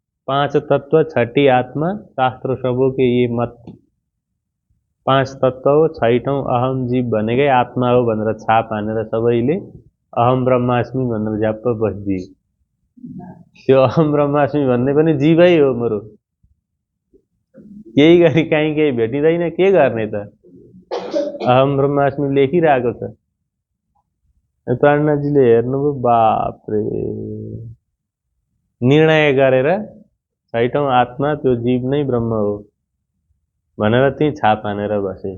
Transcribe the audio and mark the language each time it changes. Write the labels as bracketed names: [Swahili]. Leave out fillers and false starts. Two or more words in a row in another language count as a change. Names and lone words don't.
[Hindi] पांच तत्व छठी आत्मा, शास्त्र सबों के ये मत। [Nepali] पांच तत्व हो, छैठौं अहम जीव भनेकै आत्मा हो भनेर छाप हानेर सबैले [Sanskrit] अहम ब्रह्मास्मि [Nepali] भनेर झ्याप्प बसिदिए। त्यो [Sanskrit] अहम ब्रह्मास्मि [Nepali] भन्ने पनि जीवै हो मरो। केही गरी काहीँ केही भेटिँदैन, के गर्ने त? [Sanskrit] अहम ब्रह्मास्मि [Nepali] लेखिरहेको छ। प्राणनाथजीले हेर्नुभयो, बापरे, निर्णय गरेर छैठौं आत्मा त्यो जीव नै ब्रह्म हो भनेर त्यही छाप हानेर बसे।